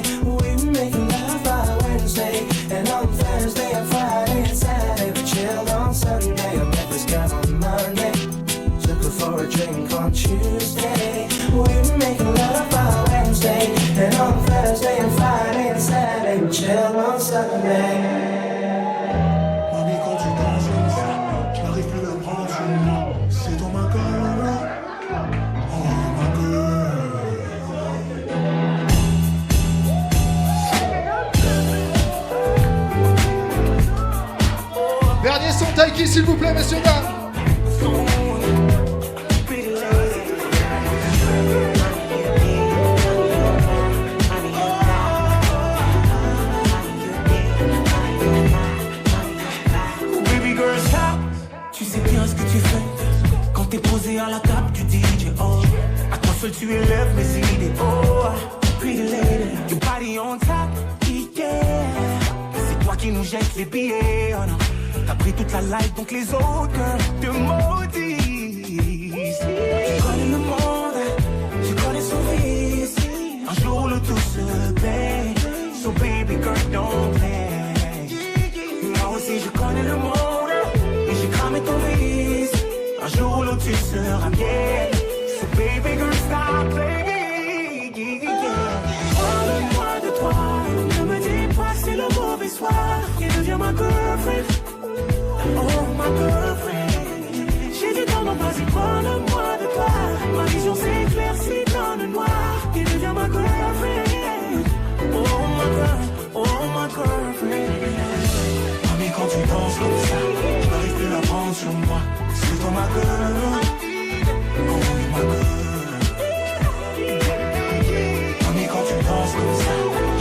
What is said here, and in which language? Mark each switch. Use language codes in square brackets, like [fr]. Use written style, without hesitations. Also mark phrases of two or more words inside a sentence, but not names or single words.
[en] We were making love by Wednesday. And on Thursday and Friday and Saturday we chilled on Sunday. I met this girl on Monday. Took her for a drink on Tuesday. We were making love by Wednesday. And on Thursday and Friday and Saturday we chilled on Sunday. [fr] Mami, quand tu danses comme ça, j'arrive plus à prendre sur moi. C'est dans ma gueule. Oh, ma gueule. Dernier son Taiki, s'il vous plaît, messieurs, dames. [en] Baby girl, stop. [fr] Tu sais bien ce que tu fais quand t'es posé à la table du DJ. Oh, à toi seul tu élèves mes idées. [en] Oh, pretty lady, your body on top, yeah. [fr] C'est toi qui nous jettes les billets. Oh non, t'as pris toute la life donc les autres te maudissent. Je connais le monde, je connais son vice. Un jour le tout se paie. [en] So baby girl don't play. [fr] Moi aussi je connais le monde et j'ai cramé ton vice. Un jour ou l'autre tu seras mienne. [en] So baby girl stop playing. [fr] Parle-moi de toi, ne me dis pas que c'est le mauvais soir. Et deviens ma girlfriend. Oh ma girlfriend. J'ai dit non, non, vas-y parle-moi de toi. Ma vision s'éclaircit dans le noir. Et deviens ma girlfriend. Oh [en] my girlfriend. [fr] Mami, quand tu danses comme ça, j'arrive plus à prendre sur moi. C'est dans ma gueule. Oh ma gueule. Mami, quand tu danses comme ça,